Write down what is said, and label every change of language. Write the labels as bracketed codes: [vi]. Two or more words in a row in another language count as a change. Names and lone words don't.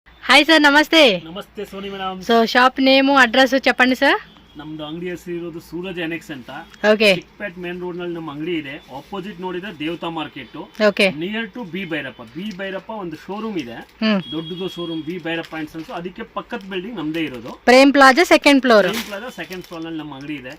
[te] హాయ్ సార్, నమస్తే. [kn] ನಮಸ್ತೆ ಸೋನಿ ಮೇಡಮ್. [te] సో [en] shop name address [te] చెప్పండి సార్. [kn] ನಮ್ದು ಅಂಗಡಿ ಹೆಸರು ಇರೋದು ಸೂರಜ್ ಎನೆಕ್ಸ್ ಅಂತ. ಓಕೆ. ಚಿಕ್ಕಪೇಟ್ [en] main road [kn] ನಲ್ಲಿ ನಮ್ಮ ಅಂಗಡಿ ಇದೆ. ಆಪೋಸಿಟ್ ನೋಡಿದ್ರೆ ದೇವತಾ ಮಾರ್ಕೆಟ್. ಓಕೆ. [en] near to [kn] ಬಿ ಭೈರಪ್ಪ ಒಂದು ಶೋರೂಮ್ ಇದೆ, ದೊಡ್ಡದು ಶೋರೂಮ್ ಬಿ ಭೈರಪ್ಪ ಅಂಡ್ ಅದಕ್ಕೆ ಪಕ್ಕದ ಬಿಲ್ಡಿಂಗ್ ನಮ್ದೇ ಇರೋದು. [en] Prem Plaza second floor. [kn] ಪ್ರೇಮ್ ಪ್ಲಾಜಾ [en] second floor [kn] ನಲ್ಲಿ ನಮ್ಮ ಅಂಗಡಿ ಇದೆ.